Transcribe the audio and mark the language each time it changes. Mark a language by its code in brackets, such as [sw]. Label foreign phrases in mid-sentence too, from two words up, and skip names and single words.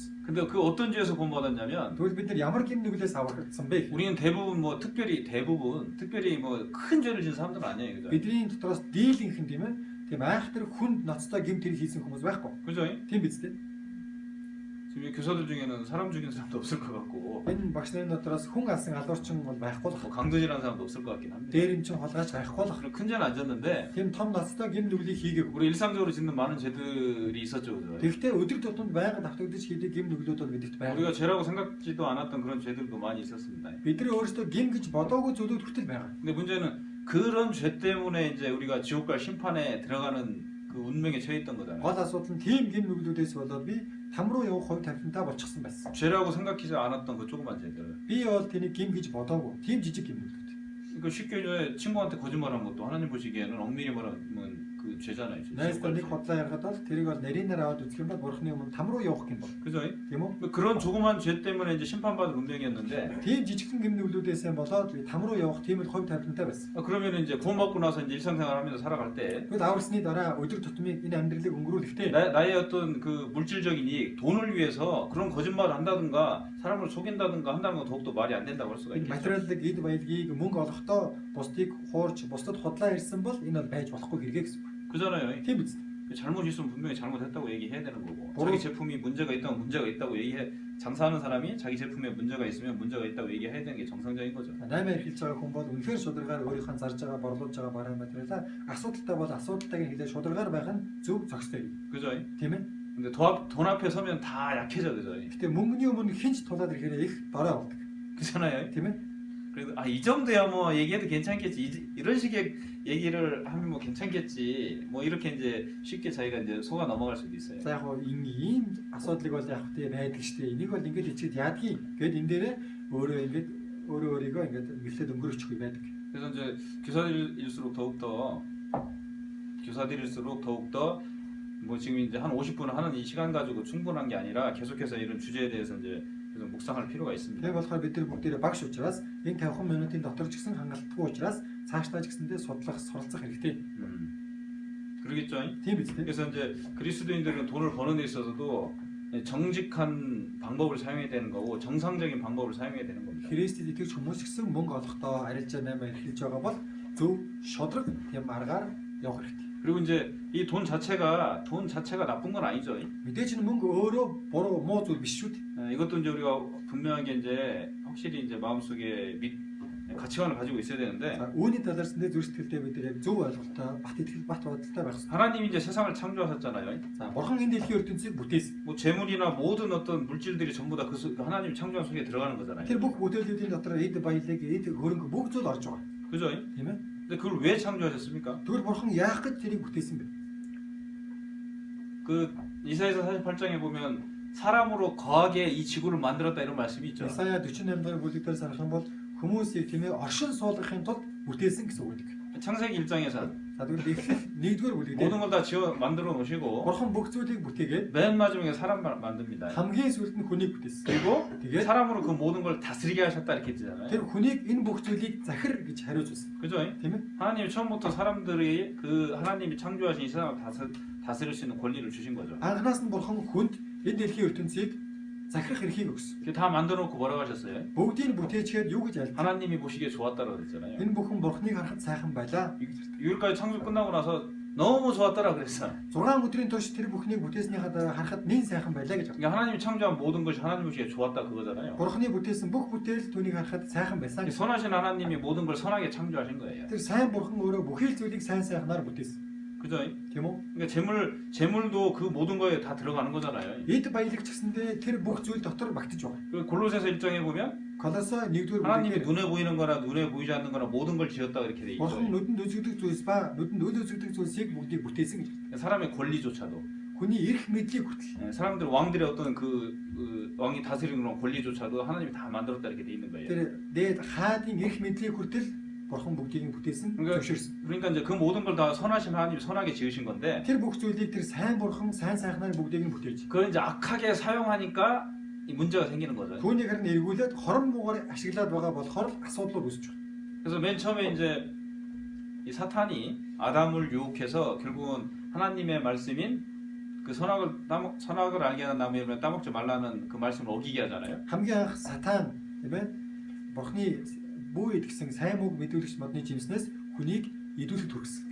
[ko] 근데 그 어떤 죄에서 구원받았냐면 [mn] Тэгвэл бид нар ямар гим нүглээс аврагдсан бэ? [ko] 우리는 대부분 뭐 특별히 뭐 큰 죄를 지은 사람들은 아니에요. 그죠? [mn] Бидний дотроос дийлийнх нь тийм ээ. Тийм айхтар хүнд ноцтой гим тэр хийсэн хүмүүс байхгүй. [ko] 그죠? [mn] Тийм биз дээ. [ko] 지금 이 교사들 중에는 사람 죽인 사람도 없을 것 같고 [mn] Энэ багш нарын дотроос хүн алсан алуурчин бол байхгүй л [ko] 뭐 강도질하는 사람도 없을 것 같긴 합니다. [mn] дээрэмчин холгаач байхгүй л [ko] 그런 큰 죄는 안 졌는데 [mn] тийм том ноцтой гим нүглийг хийгээгүй. [ko] 우리 일상적으로 짓는 많은 죄들이 있었죠. 그죠? [mn] Тэгэхдээ өдөр тутамд байнга давтагдаж хийдэг гим нүглүүд бол бидэрт байна. [ko] 우리가 죄라고 생각지도 않았던 그런 죄들도 많이 있었습니다. [mn] Бидний өөрсдөө гим гэж бодоогүй зүйлүүд хүртэл байгаа. [ko] 근데 문제는 그런 죄 때문에 이제 우리가 지옥 갈 심판에 들어가는 그 운명에 처해 있던 거잖아요. [mn] Гол асуудал нь тийм гим нүглүүдээс болоод би там руу явах хувь тавилантай болчихсон байсан. [ko] 죄라고 생각하지 않았던 그 조그만 죄들. [mn] Би бол тэнийг гим гэж бодоогүй. Тийм жижиг гим нүглүүд. [ko] 그 쉽게 이제 친구한테 거짓말한 것도 하나님 보시기에는 엄밀히 말하면 그 그 죄잖아요. [mn] Найстаа нэг худлаа яргаад бол тэрийг бол нарийнаар аваад үзэх юм бол бурхны өмнө там руу явах юм бол. [ko] 그죠? [mn] Тийм үү? [ko] 그런 조그만 죄 때문에 이제 심판받을 운명이었는데 [mn] Тийм жижигхэн гимнүглүүдээс болоод там руу явах тийм л хувь тавилантай байсан. [ko] 그러면 이제 구원받고 나서 이제 일상생활하면서 살아갈 때 [mn] Тэгвэл аварсны дараа өдөр тутмын энэ амьдралыг өнгөрүүлэхдээ [ko] 나의 어떤 그 물질적인 이익, 돈을 위해서 그런 거짓말을 한다든가 사람을 속인다든가 한다는 건 더욱더 말이 안 된다고 할 수가 [mn] энэ [ko] 있겠죠. [mn] материалын эд баялагийг мөнгө олохдоо бусдыг хуурч бусдад худлаа ирсэн бол энэ бол байж болохгүй хэрэгээ гэсэн үг. [ko] 그잖아요. [mn] Тийм биз. [ko] 잘못 있으면 분명히 잘못했다고 얘기해야 되는 거고 바로- 자기 제품이 문제가 있다면 문제가 있다고 얘기해 장사하는 사람이 자기 제품에 문제가 있으면 문제가 있다고 얘기해야 되는 게 정상적인 거죠. [mn] Наймаар хэлж байгаа хүн бол үнэхээр шударгаар өөрийнхөө зарж байгаа борлуулж байгаа бараа материалаа асуудалтай бол асуудалтайг хэлээ шударгаар байх нь зөв зохистой. [ko] 그죠? [mn] Тийм ээ. [ko] 근데 돈 앞에 서면 다 약해져 그죠? [mn] Гэтэ мөнгөний өмнө хинч тулаад ирэхээр их дорой болдог. [ko] 그잖아요. [mn] Тийм ээ. [ko] 그래도 이 정도야 뭐 얘기해도 괜찮겠지 이런 식의 얘기를 하면 뭐 괜찮겠지 뭐 이렇게 이제 쉽게 자기가 이제 속아 넘어갈 수도 있어요. [mn] За яг хоо ийм асуудлыг бол яг тий байдаг штэ. Энийг бол ингэж ичээд яадгийг гээд энэ дээрээ өөрөө өөрийгөө ингэж мэдлээд өнгөрөөчихгүй байдаг. [ko] 그래서 이제 교사들일수록 더욱더 뭐 지금 이제 한 50분 하는 이 시간 가지고 충분한 게 아니라 계속해서 이런 주제에 대해서 이제 계속 묵상할 필요가 있습니다. [mn] Тэгээ болохоор бид нар бүгдээрээ багш учраас энэ 50 минутын дотор ч гэсэн хангалтгүй учраас цаашдаа ч гэсэндээ судлах, суралцах хэрэгтэй. [ko] 그러겠죠? [mn] Тийм биз дээ. [ko] 그래서 이제 그리스도인들은 돈을 버는 데 있어서도 정직한 방법을 사용해야 되는 거고 정상적인 방법을 사용해야 되는 겁니다. [mn] Христэд итгэж хүмүүс гэсэн мөнгө олохдоо арилжаа 8 эрхэлж байгаа бол зөв шодрог тийм аргаар явах хэрэгтэй. [ko] 그리고 이제 이 돈 자체가 나쁜 건 아니죠. [mn] Мэдээж нь мөнгө өөрөө буруу муу зүйл биш шүү дээ. [ko] 이것도 이제 우리가 분명하게 이제 확실히 이제 마음속에 가치관을 가지고 있어야 되는데 [mn] За үүний талаас нь зүрх сэтгэлдээ бид яг зөв ойлголттой бат итгэл бат бодолтой байх хэрэгтэй. [ko] 하나님이 이제 세상을 창조하셨잖아요. [mn] За бурхан энэ дэлхийн ертөнцийг бүтээсэн. [ko] 뭐 재물이나 모든 어떤 물질들이 전부 다 그 하나님 창조한 속에 들어가는 거잖아요. [mn] Тэр бүх бүтээлүүдийн дотор эд баялаг, эд хөрөнгө бүх зүйл орж байгаа. [ko] 그죠? [mn] Тийм ээ. [ko] 근데 그걸 왜 창조하셨습니까? [mn] Тэгвэл бурхан яах гэж тэрийг бүтээсэн бэ? [ko] 그 이사야서 48장에 보면 사람으로 거하게 이 지구를 만들었다 이런 말씀이 있죠. [mn] Исая 48 дугаар бүлэг дээр санах юм бол хүмүүсийг тийм ээ оршин суулгахын тулд бүтээсэн гэсэн үг. [ko] 창세기 1장에서 [mn] За тэгвэл эхлэл 1-р бүлэг дээр [ko] 모든 걸 다 지어 만들어 놓으시고 [mn] бурхан бүх зүйлийг бүтээгээд [ko] 맨 마지막에 사람 만듭니다. [mn] хамгийн сүүлд нь хүнийг бүтээсэн. [ko] 그리고 [mn] Тэгээд [ko] 사람으로 그 모든 걸 다스리게 하셨다 이렇게 했잖아요. [mn] тэр хүнийг энэ бүх зүйлийг захир гэж хариуж байсан. [ko] 그죠? [mn] Тийм ээ. [ko] 하나님이 처음부터 사람들이 그 하나님이 창조하신 이 세상을 다스릴 수 있는 권리를 주신 거죠. [mn] Анханаас нь бурхан хүнд энэ дэлхийн ертөнцийг захирах эрхийг өгсөн. [ko] 그게 다 만들어 놓고 뭐라고 하셨어요? [mn] Бүгдийг бүтээчгээд юу гэж альт. [ko] 하나님이 보시기에 좋았다고 그랬잖아요. [mn] Энэ бүхэн бурханыг харахад сайхан байлаа. [ko] 6일까지 창조 끝나고 나서 너무 좋았더라 그랬어. [mn] 6 өдрийн турш тэр бүхнийг бүтээснийхаа дараа харахад нэн сайхан байлаа гэж. [ko] 그러니까 하나님이 창조한 모든 것이 하나님 보시기에 좋았다 그거잖아요. [mn] Бурханы бүтээсэн бүх бүтээл түүнийг харахад сайхан байсан гэж. [ko] 선하신 하나님이 모든 걸 선하게 창조하신 거예요. [mn] Тэр сайн бурхан өөрөө бүхэл зүйлийг сайн сайхнаар бүтээсэн. [ko] 그죠? [mn] Тийм үү? [ko] 그러니까 재물도 그 모든 거에 다 들어가는 거잖아요. [mn] Эд баялаг ч гэсэндээ тэр бүх зүйл дотор багтаж байгаа. [ko] 그 골로새서 1장에 보면 [mn] Колосой 1-р [ko] 하나님이 [mn] бүлэг [ko] 눈에 보이는 거나 눈에 보이지 않는 거나 모든 걸 지었다 이렇게 돼 [mn] бурхан [ko] 있어요. [mn] нүдэнд үзэгдэх зүйлс ба нүдэнд үл үзэгдэх зүйлсийг бүгдийг бүтээсэн гэж. [ko] 사람의 권리조차도 [mn] Хүний эрх мэдлийг хүртэл. [ko] 사람들 왕들의 어떤 그 왕이 다스리는 그런 권리조차도 하나님이 다 만들었다 이렇게 돼 있는 거예요. [mn] Тэр дээд хаадын эрх мэдлийг хүртэл бурхан бүгдийг бүтээсэн, зөвшөөрсөн. [ko] 그러니까 이제 그 모든 걸 다 선하신 하나님이 선하게 지으신 건데 [mn] Тэр бүх зүйлийг тэр сайн бурхан сайн сайхнаар бүгдийг нь бүтээж. [ko] 그걸 이제 악하게 사용하니까 이 문제가 생기는 거죠. [mn] Түүнийг харин эргүүлээд хорон муугаар ашиглаад байгаа болохоор асуудлууд үүсэж байна. [ko] 그래서 맨 처음에 이제 이 사탄이 아담을 유혹해서 결국은 하나님의 말씀인 그 선악을 알게 하는 나무에 따먹지 말라는 그 말씀을 어기게 하잖아요. [mn] Хамгийн анх сатан тийм ээ бурхны бүү идгсэн сайн мөг мэдүүлэгч модны жимснээс хүнийг идүүлэхэд хүргэсэн.